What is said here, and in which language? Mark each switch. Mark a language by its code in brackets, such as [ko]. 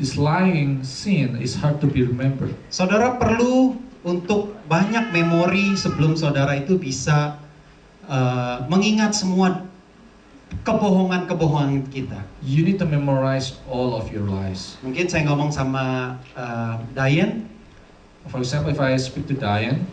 [en] This lying sin is hard to be remembered. [id] Saudara perlu untuk banyak memori sebelum saudara itu bisa mengingat semua kebohongan-kebohongan kita. [en] You need to memorize all of your lies. [id] Mungkin saya ngomong sama Diane, [en] For example, if I speak to Diane,